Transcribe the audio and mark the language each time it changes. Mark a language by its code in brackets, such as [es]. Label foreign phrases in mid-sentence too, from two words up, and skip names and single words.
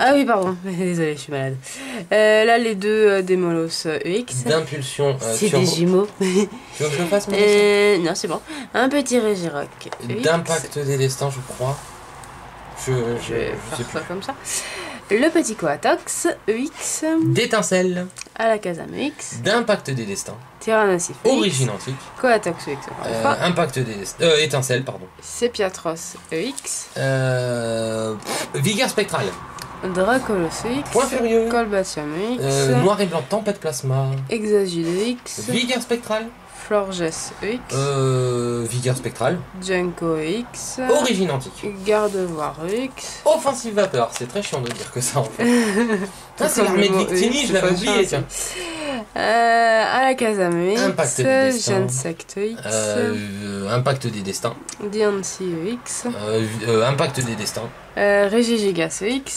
[fr] Ah oui, pardon, désolé, je suis malade. Là, les deux Démolos EX. D'impulsion C'est turbo. des jumeaux. Tu veux que je le fasse, mon dessin Non, c'est bon. Un petit Regirock EX. D'impact des destins, je crois. Je vais sais faire ça plus. comme ça. Le petit Coatox EX. D'étincelle. Alakazam EX. D'impact des destins. Tyrannosif EX. Origine antique. Coatox EX. encore une fois. Impact des destins. Étincelle, pardon. Sepiatros EX. Vigor Spectral. Dracolos EX. Point furieux. Colbatium EX. Noir et blanc, tempête plasma. Exagile EX. Vigor Spectral. Florges EX. Vigor Spectral. Junko EX. Origine antique. Gardevoir EX. Offensive vapeur, c'est très chiant de dire que ça en fait. Ah, c'est Comme l'armée le de mot Victini, EX, je l'avais c'est oublié, pas tiens. Alakazam EX. Impact des destins. Gensect EX. Impact des destins. Diancie EX. Impact des destins. Regigigas EX.